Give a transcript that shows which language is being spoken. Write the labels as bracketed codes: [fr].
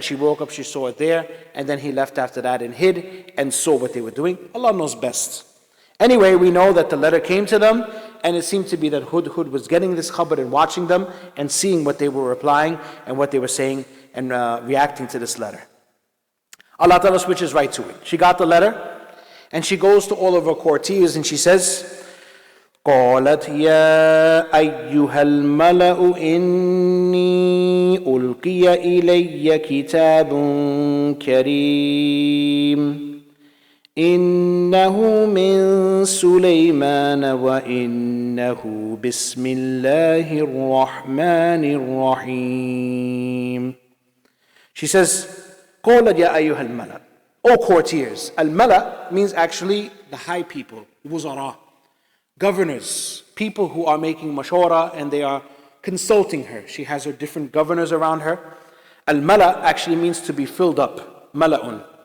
[en] When she woke up, she saw it there, and then he left after that and hid and saw what they were doing. Allah knows best. Anyway, we know that the letter came to them, and it seemed to be that Hudhud was getting this khabar and watching them and seeing what they were replying and what they were saying and reacting to this letter. Allah Ta'ala switches right to it. [ar] She got the letter and she goes to all of her courtiers and she says, قالت يا أيها الملأ إني ألقي إلي كتاب كريم إنه من سليمان وإنه بسم الله الرحمن الرحيم. [en] She says, قالت يا أيها الملأ, O courtiers. Al-Mala means actually the high people, wuzara, governors, people who are making mashwara and they are consulting her. She has her different governors around her. Al-Mala actually means to be filled up, mala'un.